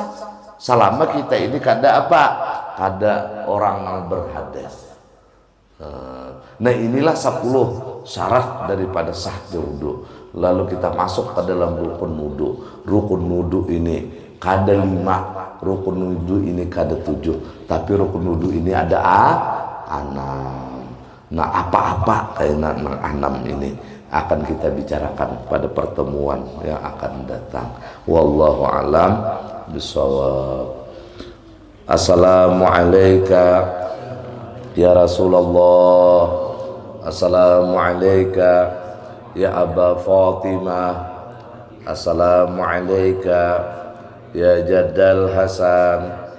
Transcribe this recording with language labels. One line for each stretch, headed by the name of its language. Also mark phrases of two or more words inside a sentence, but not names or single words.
Indonesian: Selama kita ini kada apa? Kada orang yang berhadas. Nah inilah 10 syarat daripada sahnya wudu. Lalu kita masuk ke dalam rukun wudu. Rukun wudu ini kada 5, rukun wudu ini kada 7, tapi rukun wudu ini ada 6. Nah, apa-apa kainan 6 ini akan kita bicarakan pada pertemuan yang akan datang.
Arabic: والله أعلم بالصواب. السلام عليكم يا رسول الله. السلام عليكم يا أبا فاطمة. السلام عليكم يا جد الحسن.